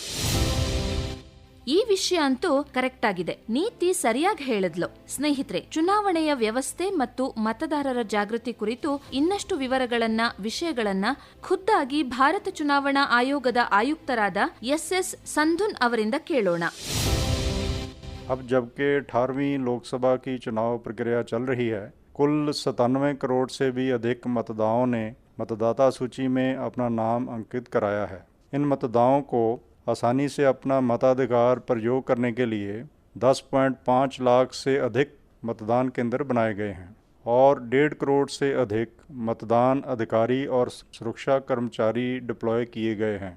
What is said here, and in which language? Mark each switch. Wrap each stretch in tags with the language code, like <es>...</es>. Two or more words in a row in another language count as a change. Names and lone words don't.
<kn>ಈ ವಿಷಯ ಅಂತೂ ಕರೆಕ್ಟ್ ಆಗಿದೆ. ನೀತಿ ಸರಿಯಾಗಿ ಹೇಳಿದ್ಲು. ಸ್ನೇಹಿತರೆ, ಚುನಾವಣೆಯ ವ್ಯವಸ್ಥೆ ಮತ್ತು ಮತದಾರರ ಜಾಗೃತಿ ಕುರಿತು ಇನ್ನಷ್ಟು ವಿಷಯಗಳನ್ನ ಖುದ್ದಾಗಿ ಭಾರತ ಚುನಾವಣಾ ಆಯೋಗದ ಆಯುಕ್ತರಾದ SS ಸಂಧುನ್ ಅವರಿಂದ ಕೇಳೋಣ.</kn> <hi>अब जबकि 18वीं लोकसभा की चुनाव प्रक्रिया चल रही है, कुल 97 करोड़ से भी अधिक मतदाताओं ने मतदाता सूची में अपना नाम अंकित कराया है. इन मतदाताओं को आसानी से अपना मताधिकार प्रयोग करने के लिए 10.5 लाख से अधिक मतदान केंद्र बनाए गए हैं और 1.5 करोड़ से अधिक मतदान अधिकारी और सुरक्षा कर्मचारी डिप्लॉय किए गए हैं.</hi>